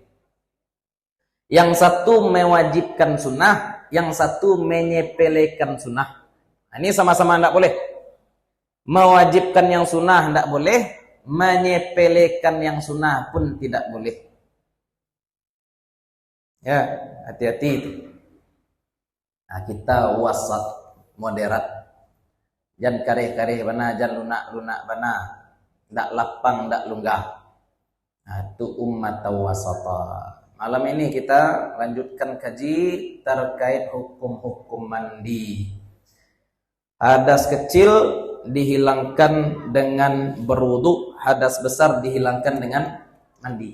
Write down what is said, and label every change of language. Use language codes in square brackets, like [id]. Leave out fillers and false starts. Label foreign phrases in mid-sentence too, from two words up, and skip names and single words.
[id] Yang satu mewajibkan sunnah, yang satu menyepelekan sunnah. Nah, ini sama-sama tidak boleh. Mewajibkan yang sunnah tidak boleh, menyepelekan yang sunnah pun tidak boleh. Ya, hati-hati itu. Nah, kita wasat, moderat. [min] Jan kareh-kareh bana, jan lunak-lunak bana. Ndak lapang, ndak lunggah. [id] Nah, itu [ar] ummat wasata. [id] Malam ini kita lanjutkan kaji terkait hukum-hukum mandi. Hadas kecil dihilangkan dengan berwudu, hadas besar dihilangkan dengan mandi.